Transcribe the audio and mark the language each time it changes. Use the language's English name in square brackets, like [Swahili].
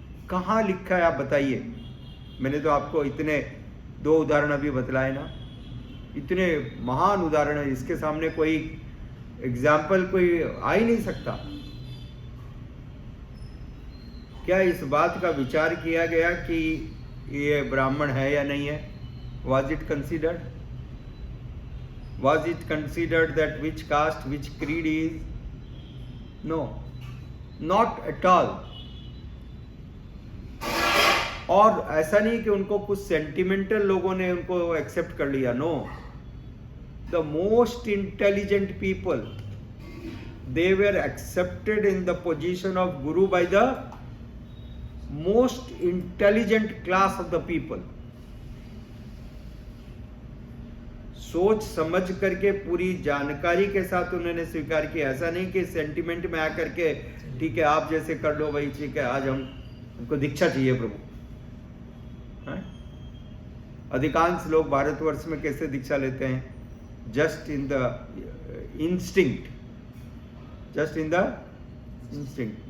[Hindi] कहाँ लिखा है आप बताइए। मैंने तो आपको इतने 2 उदाहरण अभी बतलाए ना, इतने महान उदाहरण है, इसके सामने कोई एग्जाम्पल कोई आ ही नहीं सकता। क्या इस बात का विचार किया गया कि ये ब्राह्मण है या नहीं है? [English] Was it considered? Was it considered that which caste, which creed is? No, not at all. [Hindi] और ऐसा नहीं कि उनको कुछ सेंटिमेंटल लोगों ने उनको एक्सेप्ट कर लिया। [English] No, the most intelligent people, they were accepted in the position of guru by the most intelligent class of the people. [Hindi] सोच समझ करके पूरी जानकारी के साथ उन्होंने स्वीकार किया। ऐसा नहीं कि सेंटिमेंट में आकर के ठीक है आप जैसे कर लो भाई, ठीक है आज हमको दीक्षा चाहिए प्रभु। अधिकांश लोग भारतवर्ष में कैसे दीक्षा लेते हैं? [English] just in the instinct, [Hindi] just in the instinct.